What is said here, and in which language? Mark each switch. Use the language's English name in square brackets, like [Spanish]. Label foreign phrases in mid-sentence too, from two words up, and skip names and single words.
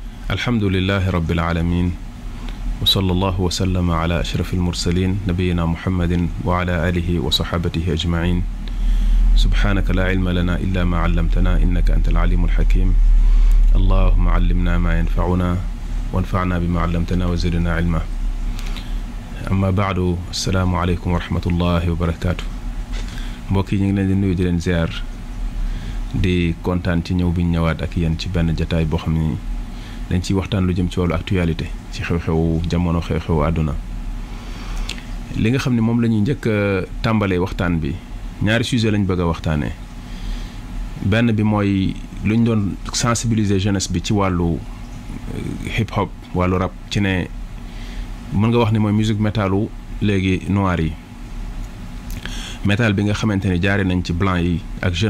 [Arabic] الحمد لله رب العالمين وصلى الله وسلم على أشرف المرسلين نبينا محمد وعلى آله وصحابته أجمعين سبحانك لا علم لنا إلا ما علمتنا إنك أنت العليم الحكيم اللهم علمنا ما ينفعنا وانفعنا بما علمتنا وزدنا علما أما بعد السلام عليكم ورحمة الله وبركاته [Wolof] mbokk yi ñu ngi leen di nuyu di leen ziar di kontaan ci ñëw bi ñu ñëwaat ak yéen ci benn jataay boo xam ni dañ ciy waxtaan lu jëm ci wàllu actualité ci xew-xewu jamono xew-xewu àdduna li nga xam ne moom la ñuy njëkk a tàmbalee waxtaan bi ñaari sujet lañ bëgg a waxtaanee benn bi mooy lu ñu doon [French] sensibiliser jeunesse [Wolof] bi ci wàllu hip hop wàllu rap ci ne mën nga wax ni mooy musique métalu léegi noir yi métal bi nga xamante ne jaare nañ ci blanc yi ak jeune